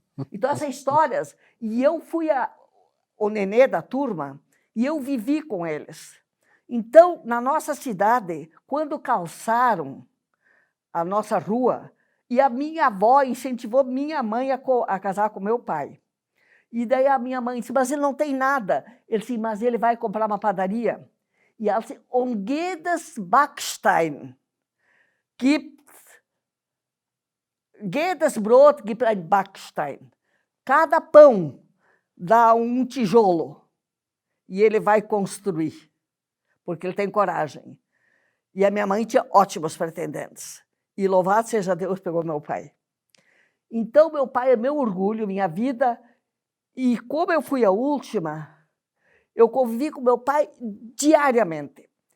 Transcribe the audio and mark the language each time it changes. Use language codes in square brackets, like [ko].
[pt] Então essas histórias, e eu fui o nenê da turma, e eu vivi com eles. Então, na nossa cidade, quando calçaram a nossa rua, e a minha avó incentivou minha mãe a casar com meu pai. E daí a minha mãe disse, mas ele não tem nada. Ele disse, mas ele vai comprar uma padaria. [de] E ela disse, jedes Backstein gibt, jedes Brot gibt ein Backstein. [pt] Cada pão dá um tijolo e ele vai construir, porque ele tem coragem. E a minha mãe tinha ótimos pretendentes. E louvado seja Deus, pegou meu pai. Então, meu pai é meu orgulho, minha vida. E como eu fui a última, eu convivi com meu pai diariamente.